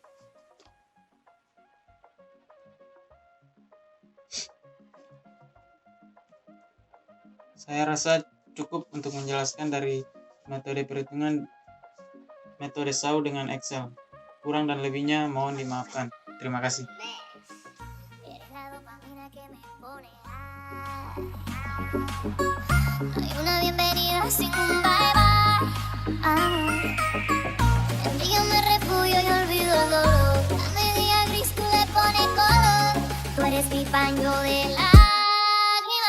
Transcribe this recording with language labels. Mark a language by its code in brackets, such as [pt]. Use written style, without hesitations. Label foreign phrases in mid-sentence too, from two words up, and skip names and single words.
[id] Saya rasa cukup untuk menjelaskan dari metode perhitungan metode SAO dengan Excel. Kurang dan lebihnya mohon dimaafkan. Terima kasih. [es] Hay una bienvenida sin un [en] bye bye. [es] Envíame refugio y olvido el dolor. A media gris tú le pones color. Tú eres mi paño de lágrimas.